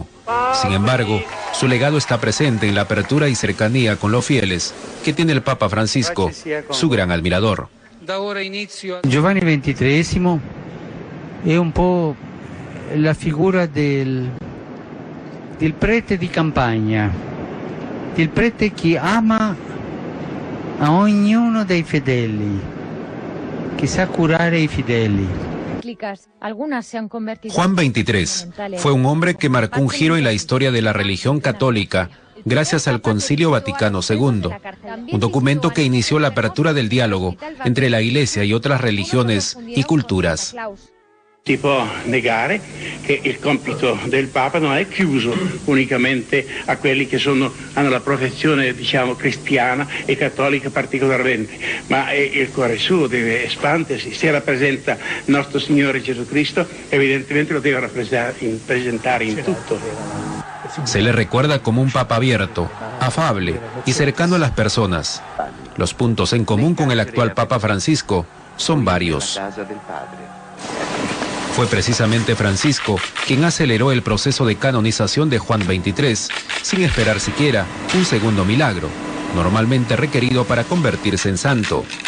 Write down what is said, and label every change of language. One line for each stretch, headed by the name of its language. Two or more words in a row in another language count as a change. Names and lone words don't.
Spanish: Sin embargo, su legado está presente en la apertura y cercanía con los fieles que tiene el Papa Francisco, su gran admirador.
Italian: Giovanni XXIII è un po' la figura del prete di campagna, del prete che ama a ognuno dei fedeli, che sa curare i fedeli.
Spanish: Juan XXIII fue un hombre que marcó un giro en la historia de la religión católica gracias al Concilio Vaticano II, un documento que inició la apertura del diálogo entre la Iglesia y otras religiones y culturas.
Italian: Si può negare che il compito del Papa non è chiuso unicamente a quelli che hanno la professione, diciamo, cristiana e cattolica particolarmente, ma il cuore suo deve espandersi. Se rappresenta il nostro Signore Gesù Cristo, evidentemente lo deve presentare in tutto.
Spanish: Se le recuerda como un papa abierto, afable y cercano a las personas. Los puntos en común con el actual Papa Francisco son varios. Fue precisamente Francisco quien aceleró el proceso de canonización de Juan XXIII sin esperar siquiera un segundo milagro, normalmente requerido para convertirse en santo.